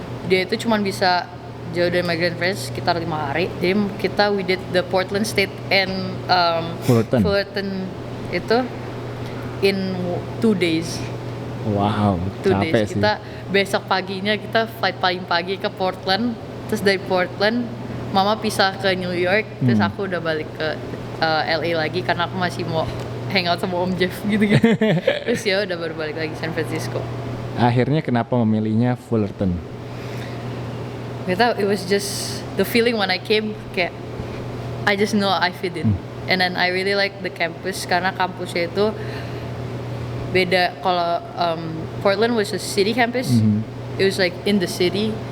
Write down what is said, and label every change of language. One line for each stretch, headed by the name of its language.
Indonesian: Dia itu cuma bisa jauh dari
English: my grandparents
Indonesian: sekitar 5 hari.
English: Jadi we did the Portland State and Fullerton itu in 2 days. Wow, 2
Indonesian: capek
English: days. sih.
Indonesian: Kita besok paginya kita flight paling pagi ke Portland. Terus dari Portland mama pisah ke New York. Terus aku udah balik ke LA lagi karena aku masih mau hangout sama Om Jeff gitu-gitu. Terus ya udah baru balik lagi San Francisco. Akhirnya kenapa memilihnya Fullerton? Gak tau,
English: it was just the feeling when I came,
Indonesian: kayak
English: I just know I fit in. And then I really like the campus
Indonesian: karena kampusnya itu beda.
English: Kalau Portland was a city campus, it was like in the city.